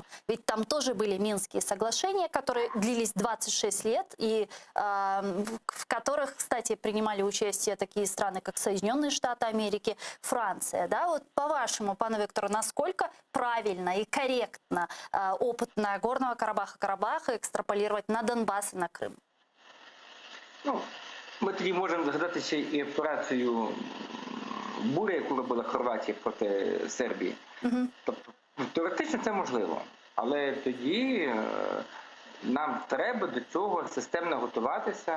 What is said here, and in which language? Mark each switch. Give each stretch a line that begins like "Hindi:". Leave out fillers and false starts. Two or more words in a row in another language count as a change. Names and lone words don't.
Russian: Ведь там тоже были Минские соглашения, которые длились 26 лет, и в которых, кстати, принимали участие такие страны, как Соединенные Штаты Америки, Франция. Да? Вот по-вашему, пане Виктору, насколько правильно и корректно опыт Нагорного Карабаха экстраполировать на Донбасс и на Крым?
Ukrainian: Ну, ми тоді можемо згадати ще і операцію «Буря», яку робила Хорватія проти Сербії. Тобто, теоретично це можливо, але тоді нам треба до цього системно готуватися.